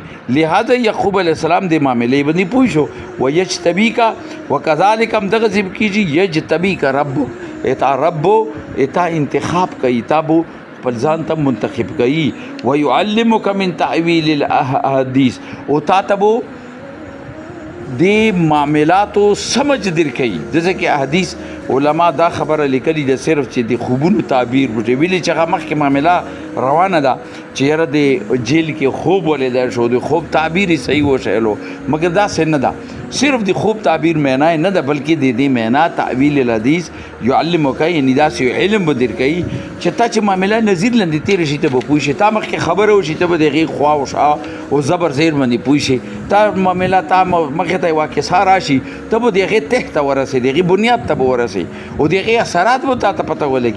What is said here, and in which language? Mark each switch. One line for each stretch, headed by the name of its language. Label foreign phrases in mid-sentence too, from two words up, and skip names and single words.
Pashto: لہذا یعقوب
Arabic: علیه السلام
Pashto: دې معاملې باندې پوه شو.
Arabic: ویجتبیک وکذالک
Pashto: هم دغسې کېږي.
Arabic: یجتبیک ربک،
Pashto: تا رب تا انتخاب کوي، تا به خپل ځان ته منتخب کوي.
Arabic: ویعلمک من تعویل الاحادیث،
Pashto: او تا ته به د معاملاتو سمجھ در کوي.
Urdu: جیسے کہ
Pashto: احادیث علما دا خبره لیکلي ده صرف چې د خوبونو تعبیر وکړي، ویلي چې هغه مخکې معامله روانه ده چې یاره د جیل کې خوب ولیدی شو، د خوب تعبیر یې صحیح وشیلو، مګر داسې نه ده. صرف د خوب تعبیر معنا نه ده، بلکې د دې معنا
Arabic: تعویل الحدیث یعلمک،
Pashto: یعنې داسې یو علم به در کوي چې تا چې معامله نظیر لاندې تېره شي ته به پوه شي، تا مخکې خبره وشي ته به د هغې خوا او شا او زبر زیر باندې پوه شي، تا معامله تا مخې ته یوه کیسه راشي ته به د هغې تح ته ورسې، د هغې بنیاد ته به ورسې او د هغې اثرات به تا ته پته ولګي.